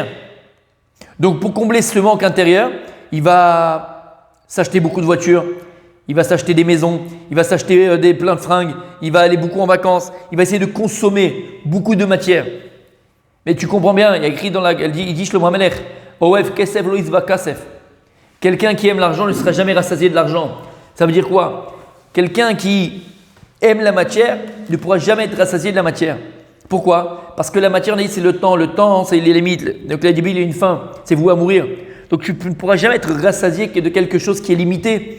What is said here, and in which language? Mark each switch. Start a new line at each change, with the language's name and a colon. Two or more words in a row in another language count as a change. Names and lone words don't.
French: Donc pour combler ce manque intérieur, il va s'acheter beaucoup de voitures, il va s'acheter des maisons, il va s'acheter plein de fringues, il va aller beaucoup en vacances, il va essayer de consommer beaucoup de matière. Mais tu comprends bien, il y a écrit il dit Shlomo HaMelech,
Hebrew: אוהב כסף לא ישבע כסף.
French: Quelqu'un qui aime l'argent ne sera jamais rassasié de l'argent. Ça veut dire quoi? Quelqu'un qui aime la matière ne pourra jamais être rassasié de la matière. Pourquoi? Parce que la matière, on a dit, c'est le temps, c'est les limites. Donc la Bible, il y a une fin, c'est voué à mourir. Donc tu ne pourras jamais être rassasié de quelque chose qui est limité.